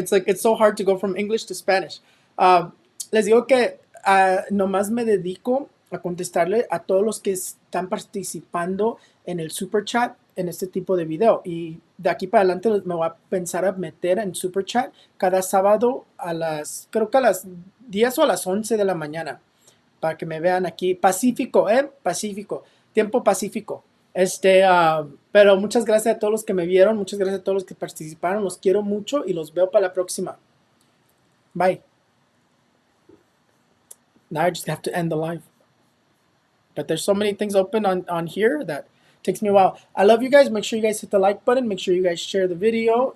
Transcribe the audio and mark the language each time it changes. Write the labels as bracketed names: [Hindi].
[English] It's like it's so hard to go from English to Spanish. [Spanish] Les digo que nomás me dedico a contestarle a todos los que están participando en el super chat en este tipo de video. Y de aquí para adelante me voy a pensar a meter en super chat cada sábado creo que a las 10 o a las 11 de la mañana. Para que me vean aquí. Pacífico, Pacífico. Tiempo pacífico. Pero muchas gracias a todos los que me vieron. Muchas gracias a todos los que participaron. Los quiero mucho y los veo para la próxima. [English] Bye. Now I just have to end the live. But there's so many things open on here that takes me a while. I love you guys. Make sure you guys hit the like button. Make sure you guys share the video.